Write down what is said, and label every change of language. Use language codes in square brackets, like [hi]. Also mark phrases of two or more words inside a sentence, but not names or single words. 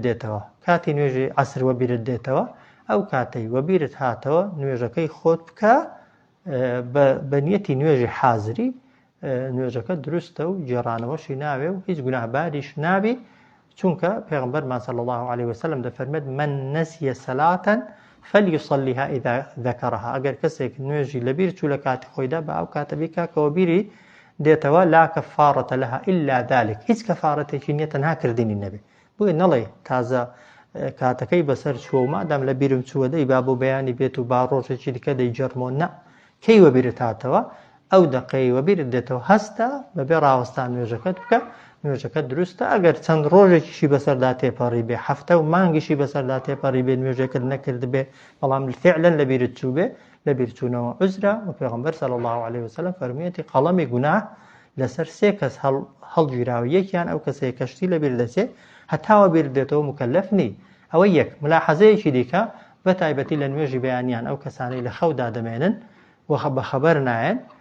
[ckb] دێتەوە کاتی نوێژی عەسر بیرت دێتەوە ئەو کاتەی وەبیرت هاتەوە نوێژەکەی خۆت بکە بە نیەتی نوێژی حازری نوێژەکە دروستە و جێڕانەوەشی ناوێ و هیچ گوناهباریش نابی چونکە پێغمبەرمان [ar] صلی الله عليه وسلم [ckb] دەفەرمێت [ar] من نسي صلاة فليصليها إذا ذكرها [ckb] ئەگەر کەسێک نوێژی لەبیر چوو لە کاتی خۆیدا بە ئەو کاتە بیکا کەوە بیری دێتەوە [ar] لا کەفارەتە لەها إلا ذلك [ckb] هیچ کەفارەتێکی نییە تەنها کردنی نەبێ بۆیە نەڵێ تازە کاتەکەی بەسەر چووە و مادام لە بیرم چووە دەی با بۆ بەیانی بێت و با ڕۆژێکی دیکە دەیجەرمۆ نە کەی وەبیرت هاتەوە ئەو دەقەی وەبیرت دێتەوە هەستە بەبێ ڕاوەستان نوێژەکەت بکە نوێژەکە دروستە ئەگەر چەند ڕۆژێکیشی بەسەردا تێپەڕی بێ هەفتە و مانگیشی بەسەردا تێپەڕی بێ نوێژەکەت نەکرد بێ بەڵام فعلا لە بیرت چوو بێ لە بیرچوونەوە عوزرە و پێغەمبەر [ar] صلی الله عليه وسلم [ckb] فەرموویەتی قەڵەمی گوناه لەسەر سێ کەس هەڵگیراوە یەکیان ئەو کەسەیە کەشتی لە بیر دەچێ هەتاوە بیر دێتەوە مکەلەف نی ئەوە یەک ملاحەزەیەکی دیکە بە تایبەتی لە نوێژی بەیانیان ئەو کەسانەی لە خەودا دەمێنن و بەخەبەر نایەن